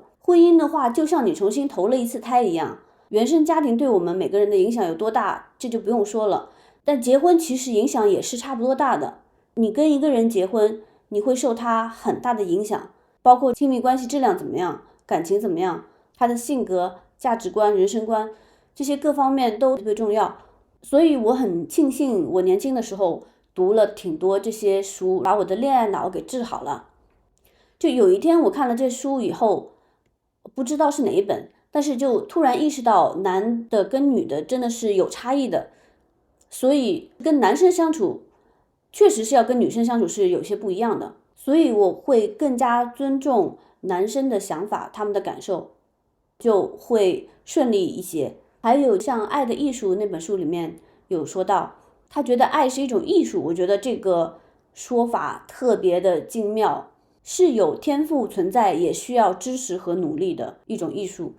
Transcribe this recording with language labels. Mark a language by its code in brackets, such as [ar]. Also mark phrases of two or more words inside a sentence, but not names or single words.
[zh] 婚姻的話就像你重新投了一次胎一樣，原生家庭对我們每個人的影響有多大，這就不用說了，但結婚其實影響也是差不多大的。你跟一個人結婚，你會受他很大的影響，包括親密關係質量怎麼樣，感情怎麼樣，他的性格、價值觀、人生觀，這些各方面都特別重要。所以我很慶幸我年輕的時候讀了挺多這些書，把我的戀愛腦給治好了。就有一天我看了這書以後，不知道是哪一本，但是就突然意識到男的跟女的真的是有差異的，所以跟男生相處確實是要跟女生相處是有些不一樣的，所以我會更加尊重男生的想法，他們的感受就會順利一些。還有像《愛的藝術》那本書裡面有說到，他覺得愛是一種藝術，我覺得這個說法特別的精妙， 是有天賦存在，也需要知識和努力的一種藝術。